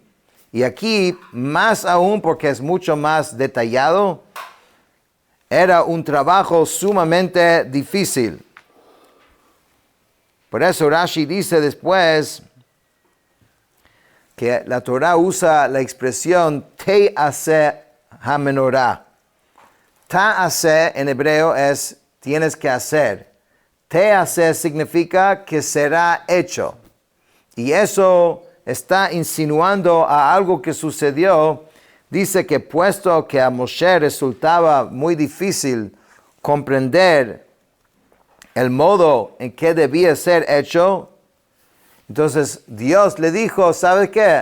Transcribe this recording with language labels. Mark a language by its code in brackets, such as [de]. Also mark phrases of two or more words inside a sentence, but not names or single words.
[es] Y aquí, más aún porque es mucho más detallado, era un trabajo sumamente difícil. Por eso Rashi dice después que la Torah usa la expresión [he] תיעשה המנורה. [es] Ta'aseh en hebreo es tienes que hacer. Te'aseh significa que será hecho. Y eso está insinuando a algo que sucedió. Dice que puesto que a Moshe resultaba muy difícil comprender el modo en que debía ser hecho, entonces Dios le dijo, ¿sabe qué?